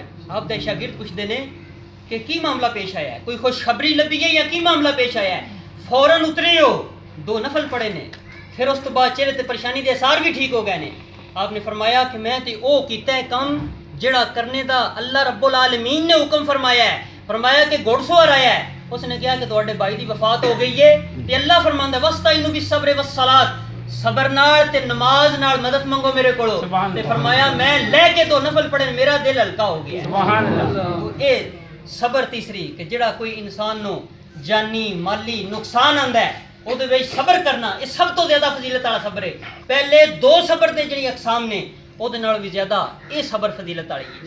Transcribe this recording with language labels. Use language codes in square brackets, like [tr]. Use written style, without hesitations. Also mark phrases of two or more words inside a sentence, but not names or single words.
[pa] آپ دے شاگرد پوچھتے ہیں کہ کی معاملہ پیش آیا ہے، کوئی خوشخبری لبھی ہے یا کی معاملہ پیش آیا ہے؟ فوراً اترے ہو، 2 نفل پڑھے نے، پھر اس تو بعد چہرے تے پریشانی دے اثار بھی ٹھیک ہو گئے نے۔ آپ نے فرمایا کہ میں تے او کیتا ہے کام جڑا کرنے دا اللہ رب العالمین نے حکم فرمایا ہے، فرمایا کہ گھوڑ سوار آیا ہے، اس نے کہا کہ تواڈے بھائی دی وفات ہو گئی ہے تے اللہ فرماندا ہے [ar] وَاسْتَعِینُوا بِالصَّبْرِ وَالصَّلَاةِ، [pa] صبر نال تے نماز نال مدد منگو میرے کولو، تے فرمایا میں لے کے 2 نفل پڑھے میرا دل ہلکا ہو گیا۔ [ar] سبحان اللہ۔ [pa] اے صبر تیسری کہ جڑا کوئی انسان نو جانی مالی نقصان آندا ہے او دے وچ صبر کرنا، یہ سب تو زیادہ فضیلت والا صبر ہے۔ پہلے 2 صبر دے جڑی اقسام نے او دے نال بھی زیادہ اے صبر فضیلت والی ہے۔